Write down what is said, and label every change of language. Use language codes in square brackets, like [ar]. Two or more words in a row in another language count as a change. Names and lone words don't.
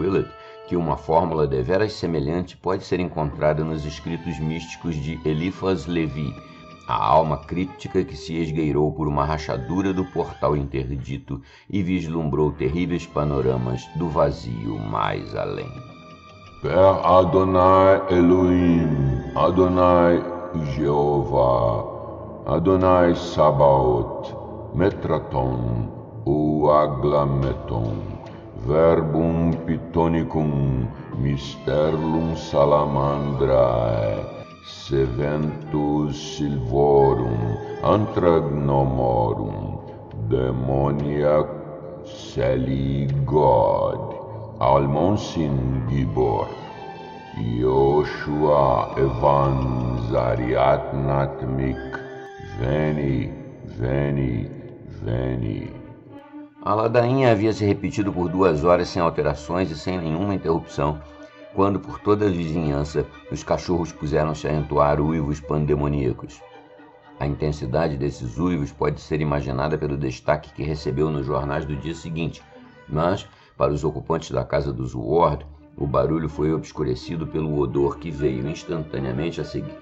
[pt] Willett que uma fórmula deveras semelhante pode ser encontrada nos escritos místicos de Eliphas Levi, a alma críptica que se esgueirou por uma rachadura do portal interdito e vislumbrou terríveis panoramas do vazio mais além. [la] Per Adonai Elohim, Adonai Jehová, Adonai Sabaoth, Metraton, ou Aglameton, Verbum Pitonicum, Mysterlum Salamandrae, Seventus Silvorum, Antragnomorum, Demonia Celi God, Almonsin Gibor, Yoshua Evan Zariat Natmik, Veni, Veni, Veni. [pt] A ladainha havia se repetido por 2 horas sem alterações e sem nenhuma interrupção, quando por toda a vizinhança os cachorros puseram-se a entoar uivos pandemoníacos. A intensidade desses uivos pode ser imaginada pelo destaque que recebeu nos jornais do dia seguinte, mas, para os ocupantes da casa dos Ward, o barulho foi obscurecido pelo odor que veio instantaneamente a seguir.